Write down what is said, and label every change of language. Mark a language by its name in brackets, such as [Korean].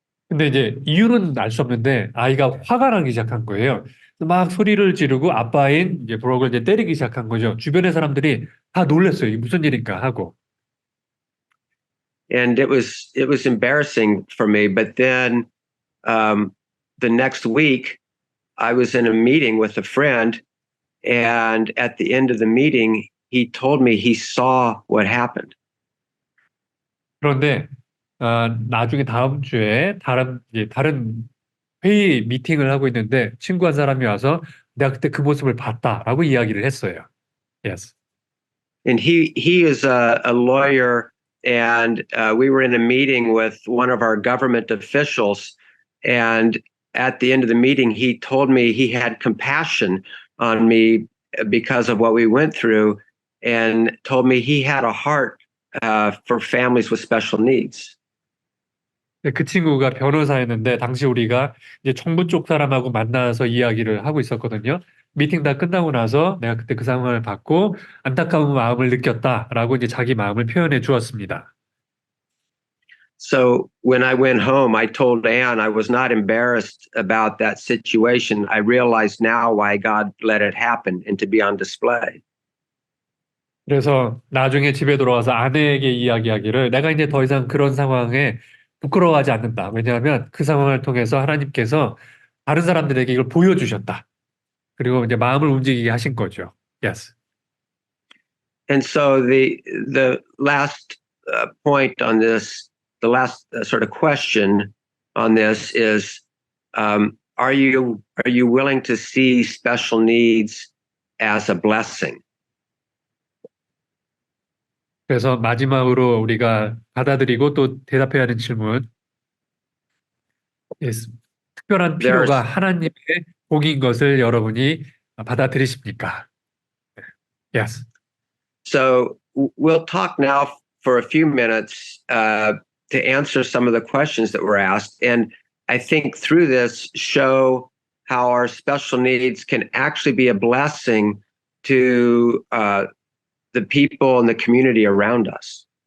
[Korean] 근데 이제 이유는 알 수 없는데 아이가 화가 나기 시작한 거예요. 막 소리를 지르고 아빠인 이제 브록을 이제 때리기 시작한 거죠. 주변의 사람들이 다 놀랐어요. 이게 무슨 일인가 하고. [English] And it was embarrassing for me. But then the next week, I was in a meeting with a friend, and at the end of the meeting, he told me he saw what happened. [Korean] 그런데 나중에 다음 주에 다른 회의 미팅을 하고 있는데 친구 한 사람이 와서 내가 그때 그 모습을 봤다라고 이야기를 했어요. [English] Yes. And he is a lawyer, and we were in a meeting with one of our government officials, and at the end of the meeting, he told me he had compassion on me because of what we went through, and told me he had a heart for families with special needs. [Korean] 그 친구가 변호사였는데 당시 우리가 이제 정부 쪽 사람하고 만나서 이야기를 하고 있었거든요. 미팅 다 끝나고 나서 내가 그때 그 상황을 봤고 안타까운 마음을 느꼈다라고 이제 자기 마음을 표현해 주었습니다. [English] So when I went home, I told Anne I was not embarrassed about that situation. I realized now why God let it happen and to be on display. [Korean] 그래서 나중에 집에 돌아와서 아내에게 이야기하기를 내가 이제 더 이상 그런 상황에 부끄러워하지 않는다. 왜냐하면 그 상황을 통해서 하나님께서 다른 사람들에게 이걸 보여주셨다. 그리고 이제 마음을 움직이게 하신 거죠. [English] Yes. And so the last point on this, the last sort of question on this is, are you willing to see special needs as a blessing? [Korean] 그래서 마지막으로 우리가 받아들이고 또 대답해야 하는 질문. 특별한 필요가 하나님의 복인 것을 여러분이 받아들이십니까? [English] Yes. So we'll talk now for a few minutes to answer some of the questions that were asked. And I think through this show how our special needs can actually be a blessing to the people and the community around us.